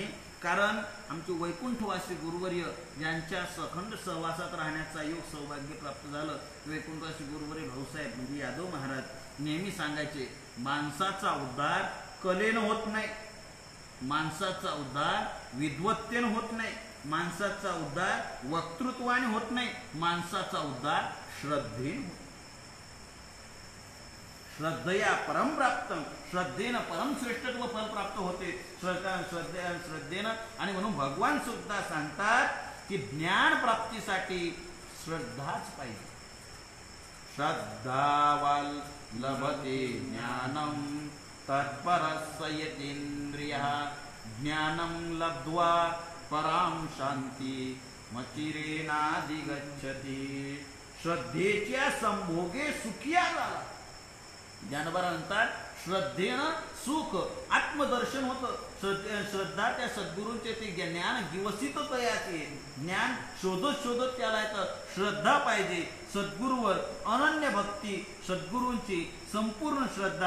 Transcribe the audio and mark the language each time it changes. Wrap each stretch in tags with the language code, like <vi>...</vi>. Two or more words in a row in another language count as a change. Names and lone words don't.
<mr>कारण आमचे वैकुंठवासी गुरुवर्य ज्यांच्या सखंड सहवासात राहण्याचा योग सौभाग्य प्राप्त झालं, वैकुंठवासी गुरुवर्य भाऊसाहेब म्हणजे यादव महाराज नेहमी सांगायचे, माणसाचा उद्धार कलेनं होत नाही, माणसाचा उद्धार विद्वत्तेनं होत नाही, माणसाचा उद्धार वक्तृत्वाने होत नाही, माणसाचा उद्धार श्रद्धेने.</mr> <sa>श्रद्धया परम प्राप्तम,</sa> <mr>श्रद्धेनं परम श्रेष्ठत्व फल प्राप्त होते. श्रद्धेनं. आणि म्हणून भगवान सुद्धा सांगतात की ज्ञान प्राप्तीसाठी श्रद्धाच पाहिजे.</mr> <sa>श्रद्धावाल लभते ज्ञानम तत्परस्य यतींद्रियः ज्ञानम लब्ध्वा पराम शांती मचिरेनाधिगच्छति.</sa> <mr>श्रद्धेच्या संभोगे सुखिया झाला. ज्ञानोबा म्हणतात श्रद्धेनं सुख आत्मदर्शन होतं. श्रद्धा त्या सद्गुरूंचे ते ज्ञान दिवसित तयाचे ज्ञान शोधत शोधत त्याला येतं. श्रद्धा पाहिजे सद्गुरूवर, अनन्य भक्ती, सद्गुरूंची संपूर्ण श्रद्धा.</mr>